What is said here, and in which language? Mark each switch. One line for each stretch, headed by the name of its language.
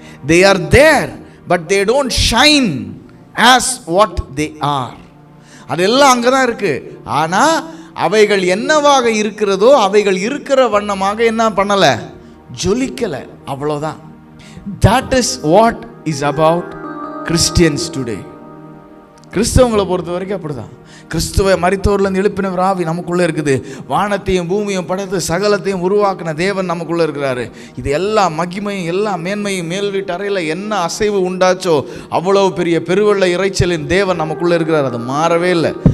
English: They are there but they don't shine as what they are.
Tamil: அதெல்லாம் அங்கே தான் இருக்கு. ஆனால் அவைகள் என்னவாக இருக்கிறதோ அவைகள் இருக்கிற வண்ணமாக என்ன பண்ணலை? ஜொலிக்கலை. அவ்வளோதான்.
English: That is what is about Christians today.
Tamil: கிறிஸ்தவங்களை பொறுத்த வரைக்கும் அப்படிதான். கிறிஸ்துவை மரித்தோர்லேருந்து எழுப்பின ஆவி நமக்குள்ளே இருக்குது. வானத்தையும் பூமியும் படைத்து சகலத்தையும் உருவாக்கின தேவன் நமக்குள்ளே இருக்கிறாரு. இது எல்லா மகிமையும் எல்லா மேன்மையும் மேல் வீட்டு அறையில் என்ன அசைவு உண்டாச்சோ அவ்வளோ பெரிய பெருவெள்ள இறைச்சலின் தேவன் நமக்குள்ளே இருக்கிறார். அது மாறவே இல்லை.